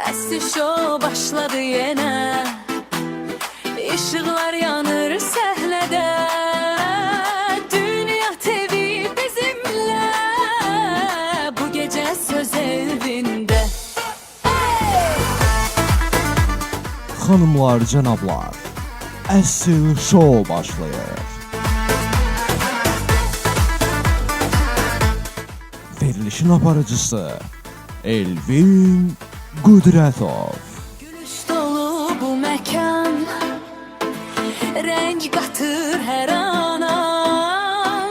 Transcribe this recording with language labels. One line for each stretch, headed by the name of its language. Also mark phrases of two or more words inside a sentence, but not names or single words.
Turkish: show başladı yine.
Azerbaijani: Işıklar yanır səhnədə.
Turkish: Dünya TV bizimle. Bu gece söz evinde. Hanımlar,
Azerbaijani: cənablar, əsl şou başlayır. Verilişin aparıcısı Elvin Qudrətov. Gülüş dolu bu məkan, renk qatır hər anan.